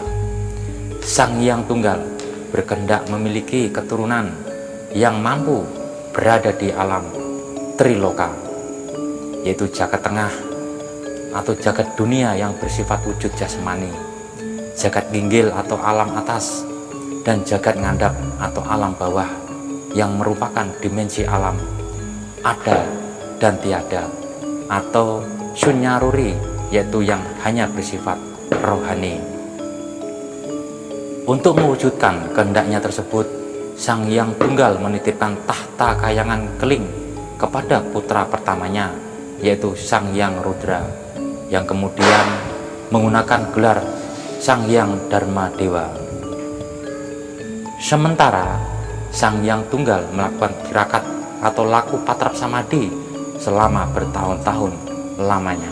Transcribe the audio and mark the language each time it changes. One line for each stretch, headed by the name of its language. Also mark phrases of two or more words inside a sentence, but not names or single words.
Indonesian: Sang Hyang Tunggal berkehendak memiliki keturunan yang mampu berada di alam Triloka, yaitu jagat tengah atau jagat dunia yang bersifat wujud jasmani,
Javanese: jagat ginggil
Indonesian: atau alam atas, dan
Javanese: jagat ngandap
Indonesian: atau alam bawah yang merupakan dimensi alam ada dan tiada, atau sunyaruri, yaitu yang hanya bersifat rohani. Untuk mewujudkan kehendaknya tersebut, Sang Hyang Tunggal menitipkan tahta kayangan keling kepada putra pertamanya, yaitu Sang Hyang Rudra, yang kemudian menggunakan gelar Sang Hyang Dharma Dewa. Sementara Sang Hyang Tunggal melakukan tirakat atau laku patrap samadhi selama bertahun-tahun lamanya.